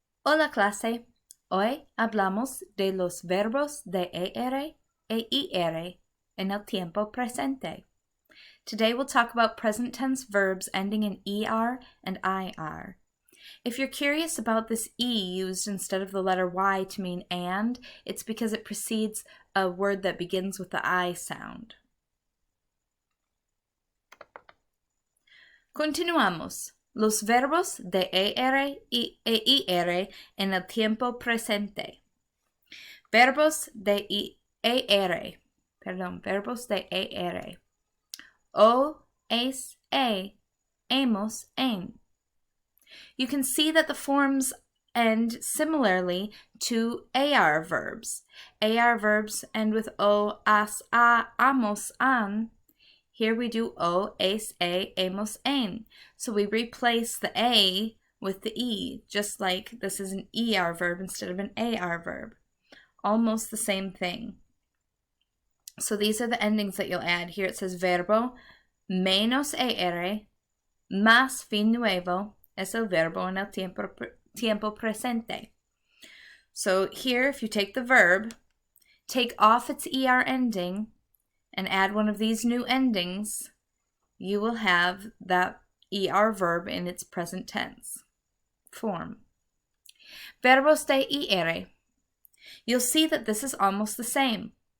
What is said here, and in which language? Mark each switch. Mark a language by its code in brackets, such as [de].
[es] Hola clase, hoy hablamos de los verbos de ER e IR en el tiempo presente. [en] Today we'll talk about present tense verbs ending in ER and IR. If you're curious about this E used instead of the letter Y to mean and, it's because it precedes a word that begins with the I sound. [es] Continuamos. Los verbos de ER e IR en el tiempo presente. Verbos de ER. Verbos de ER. O, es, hemos, en. [en] You can see that the forms end similarly to AR verbs. AR verbs end with O, as, a, amos, an. Here we do O, es, hemos, en. So we replace the A with the E, just like this is an ER verb instead of an AR verb. Almost the same thing. So these are the endings that you'll add. Here it says [es] verbo menos ER más fin nuevo es el verbo en el tiempo presente. [en] So here, if you take the verb, take off its ER ending, and add one of these new endings, you will have that ER verb in its present tense form. [es] Verbos de ER. [en] You'll see that this is almost the same.